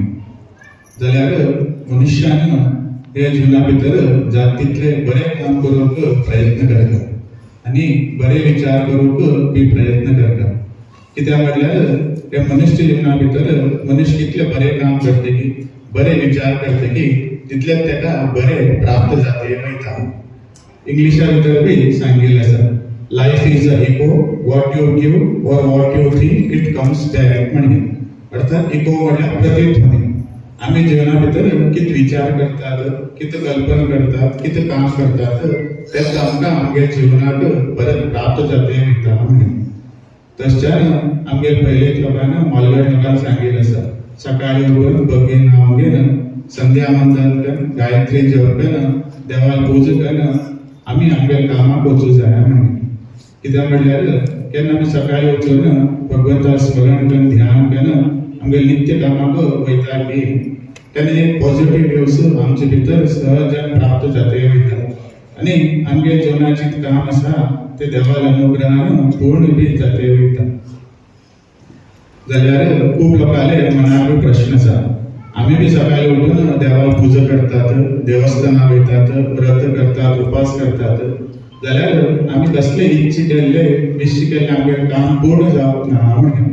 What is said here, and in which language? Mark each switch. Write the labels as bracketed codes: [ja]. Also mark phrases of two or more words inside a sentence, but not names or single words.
[kok] जाल्यार मनुष्यान हे जिवना भितर जात तितले बरे काम करूंक प्रयत्न करता आनी बरे विचार करूंक बी प्रयत्न करता. कित्याक म्हटल्यार हे मनुष्य जिवना भितर मनुष्य कितले बरे काम करते की बरे विचार करते की तितले तेका बरे प्राप्त जाते वयता. इंग्लिशा भितर बी सांगिल्लें आसा, [en] life is a echo, what you give or what you think it comes back म्हणून. [kok] अर्थात इको म्हळ्यार प्रतिध्वनी. आम्ही जीवना भितर कित विचार करतात, कित कल्पना करतात, कित काम करतात तेच आमकां आमगे जिवनाक परत प्राप्त जाते वयता म्हणून. तशेंच आमगे पयले लोकांन मालगड लोकांक सांगिल्लें आसा, सकाळी उठून भगवीन नांव घेवन संध्या वंदन करून गायत्री जप करून देवाक पूजा करून आमी आमगे कामाक वचूं जाय म्हणून. कित्याक म्हटल्यार केन्ना आमी सकाळी वचून भगवंता स्मरण करून ध्यान करून आमगे नित्य कामाक वयता की तेन्ना एक [en] positive views [kok] आमचे भितर सहजान प्राप्त जाते वयता आनी आमगे जिवनाचें काम आसा ते देवाच्या अनुग्रहान पूर्ण बी जाते वयता. जाल्यार खूब लोकांले मनार प्रश्न आसा, आमी बी सकाळी उठून देवाक पूजा करतात, देवस्थानां वयतात, व्रत करतात, उपास करतात, जाल्यार आमी कसले इच्छे केल्ले निश्चय केल्ले आमगे काम पूर्ण जावप ना म्हणून.